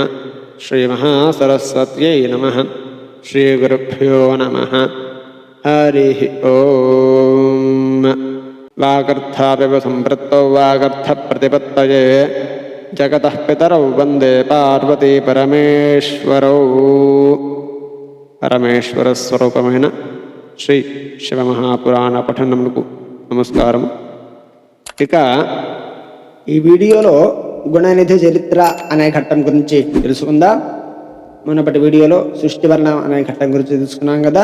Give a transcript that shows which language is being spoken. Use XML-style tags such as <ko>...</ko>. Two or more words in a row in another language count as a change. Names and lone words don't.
<sa>श्रीमहासरस्वत्यै नमः। श्रीगुरुभ्यो नमः। हरिः ओम। वागर्थापिव सम्पृक्तौ वागर्थप्रतिपत्तये जगतः पितरौ वन्दे पार्वती परमेश्वरौ।</sa> <te>పరమేశ్వరస్వరూపమైన శ్రీ శివమహాపురాణ పఠనములకు నమస్కారం. ఇక ఈ వీడియోలో గుణనిధి చరిత్ర అనే ఘట్టం గురించి తెలుసుకుందాం. మునుపటి వీడియోలో సృష్టివర్ణం అనే ఘట్టం గురించి తెలుసుకున్నాం కదా.</te>